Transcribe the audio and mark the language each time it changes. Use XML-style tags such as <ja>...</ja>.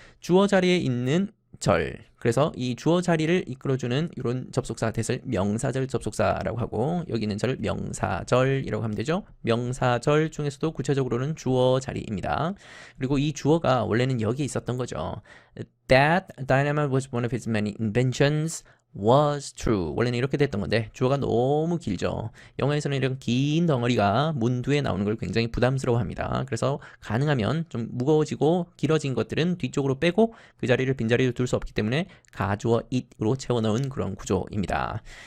<ko>주어 자리에 있는 절. 그래서 이 주어 자리를 이끌어주는 이런 접속사 that을 명사절 접속사라고 하고 여기 있는 절을 명사절이라고 하면 되죠. 명사절 중에서도 구체적으로는 주어 자리입니다. 그리고 이 주어가 원래는 여기 있었던 거죠.</ko> <en>That dynamite was one of his many inventions was true.</en> <ko>원래는 이렇게 됐던 건데 주어가 너무 길죠. 영어에서는 이런 긴 덩어리가 문두에 나오는 걸 굉장히 부담스러워합니다. 그래서 가능하면 좀 무거워지고 길어진 것들은 뒤쪽으로 빼고 그 자리를 빈자리로 둘 수 없기 때문에 가주어 it으로 채워넣은 그런 구조입니다.</ko>